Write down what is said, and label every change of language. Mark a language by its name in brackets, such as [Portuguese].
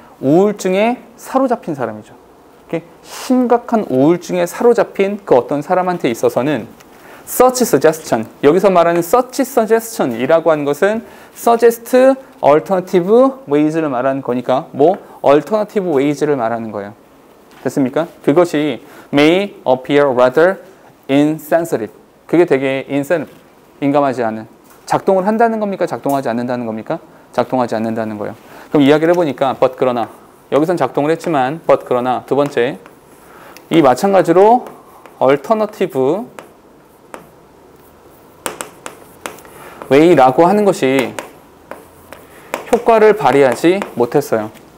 [Korean] 우울증에 사로잡힌 사람이죠. 이렇게 심각한 우울증에 사로잡힌 그 어떤 사람한테 있어서는 [English] such suggestion, [Korean] 여기서 말하는 such suggestion이라고 하는 것은 [English] suggest alternative ways [Korean] 를 말하는 거니까 뭐 alternative ways를 말하는 거예요. 됐습니까? 그것이 [English] may appear rather insensitive. [Korean] 그게 되게 insensitive, 민감하지 않은. 작동을 한다는 겁니까? 작동하지 않는다는 겁니까? 작동하지 않는다는 거예요. 그럼 이야기를 해보니까 but 그러나 여기선 작동을 했지만 but 그러나 두 번째 이 마찬가지로 alternative way라고 하는 것이 효과를 발휘하지 못했어요.